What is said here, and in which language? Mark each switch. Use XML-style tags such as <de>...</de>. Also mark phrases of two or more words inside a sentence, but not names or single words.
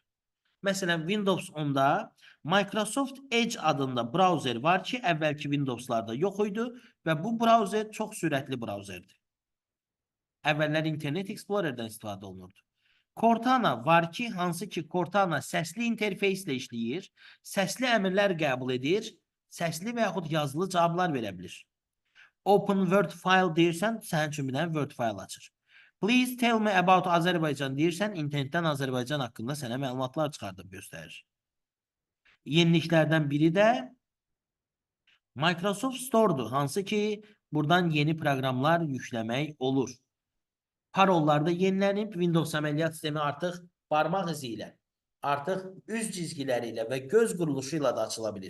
<az>Məsələn, Windows 10-da Microsoft Edge adında browser var ki, əvvəlki Windowslarda yox idi və bu browser çox sürətli browserdir. Əvvəllər Internet Explorer'dan istifadə olunurdu. Cortana var ki, hansı ki Cortana səsli interfeyslə işləyir, səsli əmrlər qəbul edir, səsli və yaxud yazılı cavablar verə bilir.</az> <en>Open Word file</en> <az>deyirsən, sənin üçün bir dənə Word file açır.</az> <en>Please tell me about</en> <az>Azərbaycan deyirsən, internetdən Azərbaycan haqqında sənə məlumatlar çıxardıb göstərir. Yeniliklərdən biri də Microsoft Store'dur, hansı ki buradan yeni proqramlar yükləmək olur. Parollarda yenilənib, Windows əməliyyat sistemi artıq barmaq izi ilə, artıq üz cizgiləri ilə və göz quruluşu ilə də açıla bilir.</az>